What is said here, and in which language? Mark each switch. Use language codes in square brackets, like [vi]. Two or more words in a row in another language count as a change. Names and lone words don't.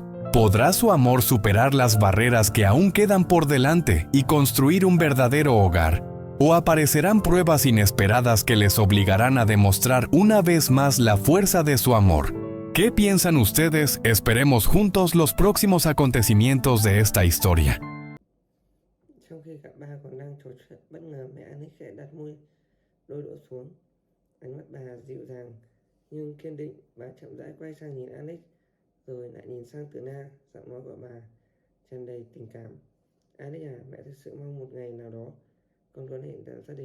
[es] ¿Podrá su amor superar las barreras que aún quedan por delante y construir un verdadero hogar? ¿O aparecerán pruebas inesperadas que les obligarán a demostrar una vez más la fuerza de su amor? ¿Qué piensan ustedes? Esperemos juntos los próximos acontecimientos de esta historia. [vi] Trong khi cả ba còn đang trò chuyện, bất ngờ mẹ Anick khẽ đặt môi đôi đũa xuống. Ánh mắt bà dịu dàng nhưng kiên định. Bà chậm rãi quay sang nhìn Anick, rồi lại nhìn sang Tuna. Giọng nói của bà tràn đầy tình cảm. Anick à, mẹ thực sự mong một ngày nào đó con có thể tạo gia đình.